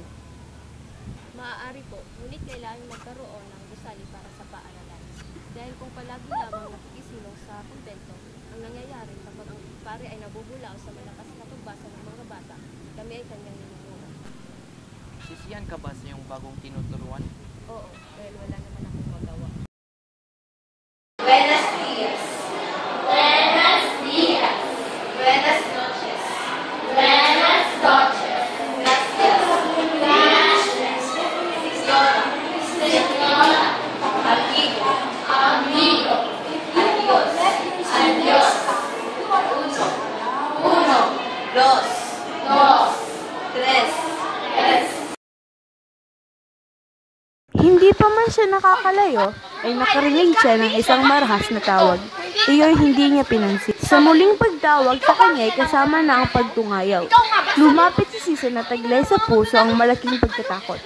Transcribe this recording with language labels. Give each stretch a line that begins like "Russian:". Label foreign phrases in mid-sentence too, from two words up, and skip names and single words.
Filipino: Maaari po, ngunit kailangan magkaroon ng gusali para sa paaralan. Dahil kung palagi lamang nakikisilong sa kumbento, ang nangyayari kapag ang pare ay nabubulao sa malakas na pagbasa ng mga bata, kami ay kanyang ninununan. Sisiyan ka ba sa iyong bagong tinuturuan? Oo, dahil wala naman akong magawa.
Spanish: Buenos días. Buenos días. Buenas noches. Buenas noches. Gracias. Gracias. Señora. Señora. Amigo. Amigo. Adiós. Adiós. Uno. Dos. Dos. Tres. Tres.
Filipino: Hindi pa man siya nakakalayo, ay nakarinig siya ng isang marahas na tawag. Iyo'y hindi niya pinansin. Sa muling pagtawag sa kanya ay kasama na ang pagtungayaw. Lumapit si Sisa na taglay sa puso ang malaking pagkatakot.